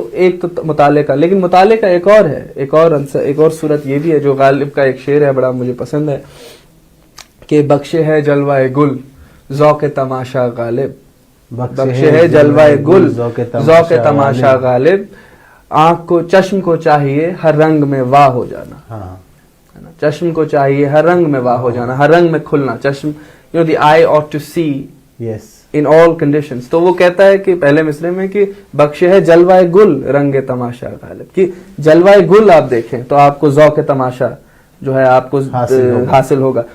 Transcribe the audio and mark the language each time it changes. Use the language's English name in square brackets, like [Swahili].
[Urdu] تو ایک تو مطالعے کا, لیکن مطالعے کا ایک اور ہے, ایک اور صورت یہ بھی ہے جو غالب کا ایک شعر ہے, بڑا مجھے پسند ہے کہ بخشے ہے جلوہ گل ذوق تماشا غالب, بخشے ہے جلوہ گل ذوق تماشا غالب, آنکھ کو چشم کو چاہیے ہر رنگ میں واہ ہو جانا, چشم کو چاہیے ہر رنگ میں واہ ہو جانا, ہر رنگ میں کھلنا. [English] چشم, the eye ought to see in all conditions. [Urdu] تو وہ کہتا ہے کہ پہلے مصرے میں کہ بخشے ہے جلوہ گل رنگ تماشا غالب, کہ جلوہ گل آپ دیکھیں تو آپ کو ذوق تماشا جو ہے آپ کو حاصل ہوگا.